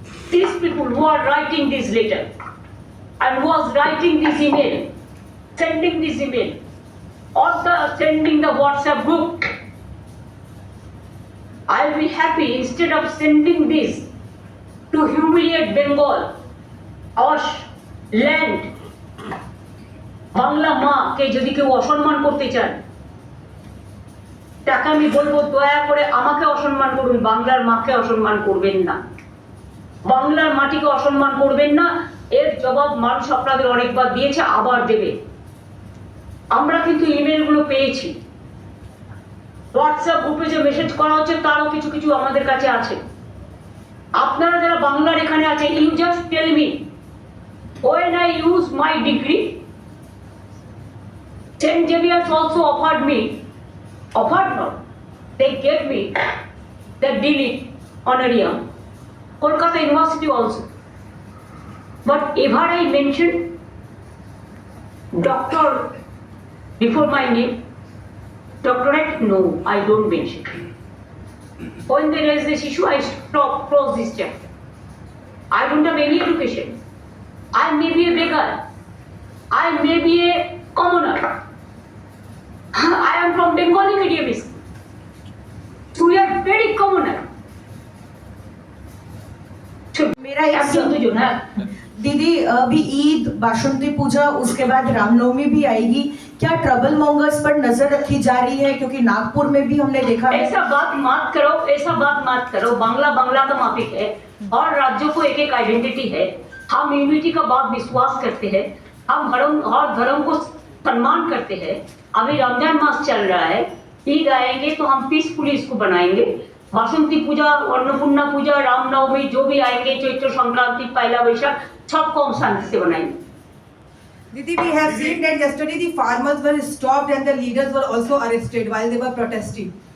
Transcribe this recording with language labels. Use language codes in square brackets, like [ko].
[en] These people who are writing this letter and who was writing this email, sending this email, or sending the WhatsApp group. I'll be happy instead of sending this to humiliate Bengal, our land. [bn] Bangla মাকে যদি কেউ অসম্মান করতে চান, তাকে আমি বলবো দয়া করে আমাকে অসম্মান করুন, বাংলার মাকে অসম্মান করবেন না, বাংলার মাটিকে অসম্মান করবেন না। এর জবাব মানুষ আপনাদের অনেকবার দিয়েছে, আবার দেবে। আমরা কিন্তু ইমেলগুলো পেয়েছি, হোয়াটসঅ্যাপ গ্রুপে যে মেসেজ করা হচ্ছে তারও কিছু কিছু আমাদের কাছে আছে। আপনারা যারা বাংলার এখানে আছে, [en] You just tell me when I use my degree, St. Xavier's also offered not, they gave me the D.Litt honorarium Kolkata University also. But ever I mentioned doctor before my name, doctorate, no, I don't mention. When there is this issue, I stop, close this chapter. I don't have any education. I may be a beggar. I may be a commoner. I am from Bengali medium school. So we are very commoner. [hi] मेरा एक दीदी अभी ईद बासंती पूजा उसके बाद रामनवमी भी आएगी, क्या trouble mongers पर नजर रखी जा रही है? क्योंकि नागपुर में भी हमने देखा है। ऐसा बात मत करो, ऐसा बात मत करो। बांग्ला बांग्ला का माफिक है और राज्यों को एक एक आइडेंटिटी है। हम यूनिटी का बात विश्वास करते हैं, हम हर धर्म को सम्मान करते हैं। अभी रमजान मास चल रहा है, ईद आएंगे तो हम पीसफुली इसको बनाएंगे। बासंती पूजा, अन्नपूर्णा पूजा, रामनवमी जो भी आएंगे, चैत्र संक्रांति, पहला वैशाख, सबको हम शांति से बनाएंगे। [en] Didi, we have seen that yesterday the farmers were stopped and the leaders were also arrested while they were protesting.